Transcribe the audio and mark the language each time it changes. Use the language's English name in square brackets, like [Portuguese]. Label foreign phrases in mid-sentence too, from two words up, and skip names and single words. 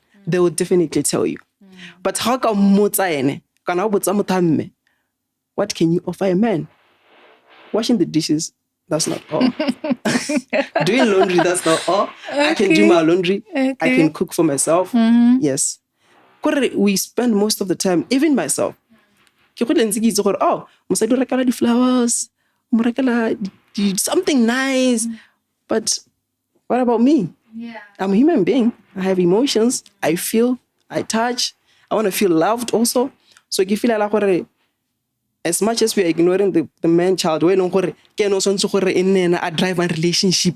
[English] They will definitely tell you. But how come what can you offer a man? Washing the dishes, that's not all. Doing laundry, that's not all. Okay. I can do my laundry. Okay. I can cook for myself. Yes. We spend most of the time, even myself, [Tswana] mosadi o rekala di-flowers, mo rekala [English] something nice. But what about me? Yeah. I'm a human being. I have emotions. I feel, I touch. I want to feel loved also. So if you feel like as much as we are ignoring the man child, we don't a drive a relationship.